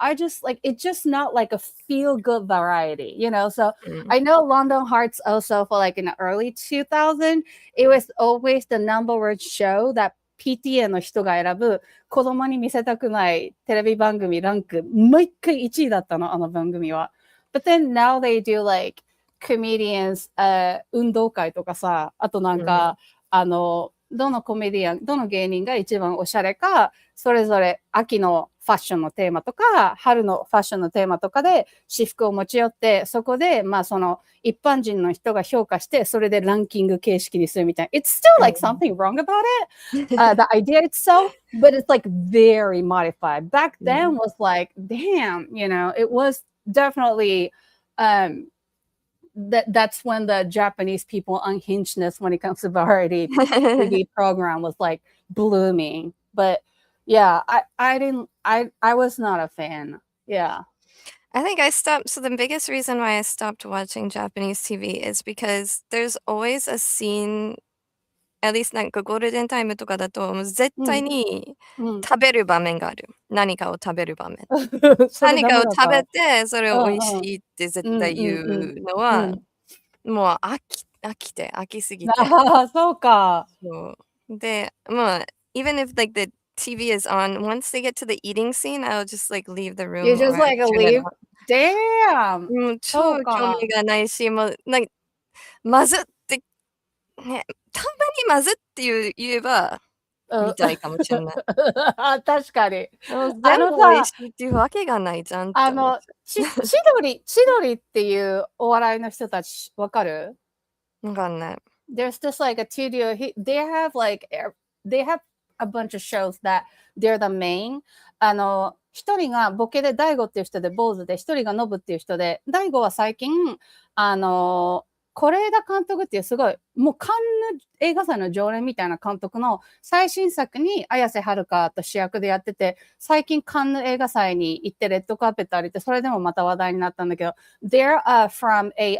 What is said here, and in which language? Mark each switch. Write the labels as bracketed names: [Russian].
[English] I just like, it's just not like a feel-good variety, you know? So I know London Hearts also for like in the early 2000s, it was always the number one show that [Japanese] PTA の人が選ぶ子供に見せたくないテレビ番組ランク毎回1位だったの、あの番組は。 [English] But then now they do like comedians [Japanese] 運動会とかさ、あとなんか、どの芸人が一番おしゃれか、それぞれ秋のファッションのテーマとか、春のファッションのテーマとかで私服を持ち寄って、そこで、まあその一般人の人が評価して、それでランキング形式にするみたいな。 [English] It's still like something wrong about it, the idea itself, but it's like very modified. Back then was like, damn, you know, it was definitely, that's when the Japanese people unhingedness when it comes to variety TV program was like blooming. But yeah, I was not a fan. Yeah. I think I stopped. So the biggest reason why I stopped watching Japanese TV is because there's always a scene, at least [Japanese] なんかゴールデンタイムとかだと、もう絶対に食べる場面がある。何かを食べる場面。何かを食べて、それを美味しいって絶対言うのは、もう飽きすぎて。そうか。そう。で、もう、 [English] even if like the TV is on, once they get to the eating scene, I'll just like leave the room. You just like leave? Damn! [Japanese] 超興味がないし、もう、まずって、ね、たまにまずって言えば、見たいかもしれない。確かに。全部美味しいっていうわけがないじゃん。千鳥っていうお笑いの人たちわかる？わかんない。 [English] there's just like a studio. They have a bunch of shows that they're the main. [Japanese] 一人がボケで大悟っていう人で坊主で、一人がノブっていう人で、大悟は最近、是枝監督っていうすごい、もうカンヌ映画祭の常連みたいな監督の最新作に綾瀬はるかと主役でやってて、最近カンヌ映画祭に行ってレッドカーペット歩いて、それでもまた話題になったんだけど、 [English] they're from